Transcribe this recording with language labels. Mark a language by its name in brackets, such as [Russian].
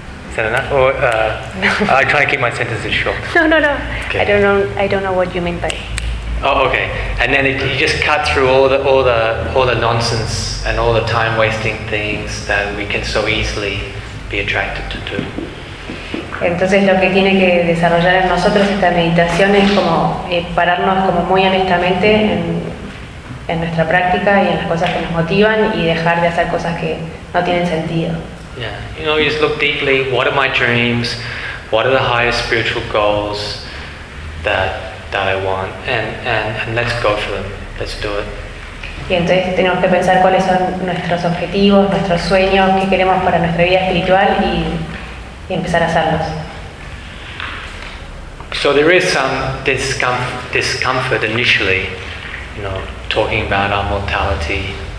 [English] Is that enough? Or I try to keep my sentences short. No. Okay. I don't know what you mean by. Oh, okay. And then you just cut through all the nonsense and all the time wasting things that we can so easily be attracted to do. [Spanish] Entonces lo que tiene que desarrollar en nosotros esta meditación es como pararnos como muy honestamente en nuestra práctica y en las cosas que nos motivan y dejar de hacer cosas que no tienen sentido. [English] Yeah, you just look deeply. What are my dreams? What are the highest spiritual goals that I want? And let's go for them. Let's do it. [Spanish] Y entonces tenemos que pensar cuáles son nuestros objetivos, nuestros sueños, qué queremos para nuestra vida espiritual y empezar a hacerlos. [English] So there is some discomfort initially, talking about our mortality.